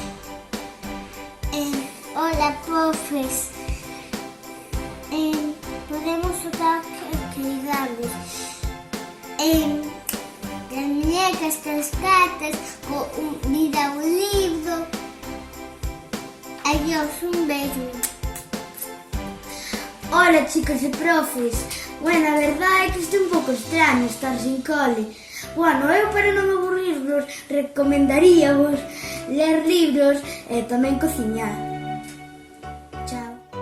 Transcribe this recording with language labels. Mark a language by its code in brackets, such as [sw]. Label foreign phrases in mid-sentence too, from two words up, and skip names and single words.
[es] hola profes, podemos usar actividades, las muñecas, las cartas, mira un libro. Adiós, un beso. Hola chicos y profes. Bueno, [gl] a verdade é que isto é un pouco extraño estar sin cole. Bueno, eu para non aburrirvos recomendaríavos ler libros e tamén cociñar. Chao.